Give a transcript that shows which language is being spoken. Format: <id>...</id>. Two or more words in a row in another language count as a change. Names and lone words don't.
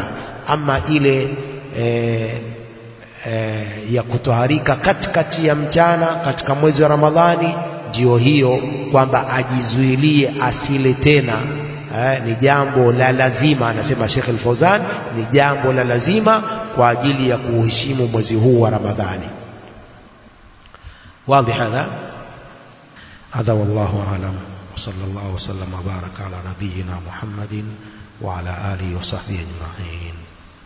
<sw>Ama ile ya kutoharika katikati ya mchana katika mwezi wa Ramadhani, ndio hiyo kwamba ajizuilie asile tena, ni jambo la lazima, anasema Sheikh Al-Fawzan, ni jambo la lazima kwa ajili ya kuheshimu mwezi huu wa Ramadhani.</sw> <ar>Wazi هذا والله أعلم. صلى الله وسلم وبارك على نبينا محمد وعلى آله وصحبه أجمعين.</ar>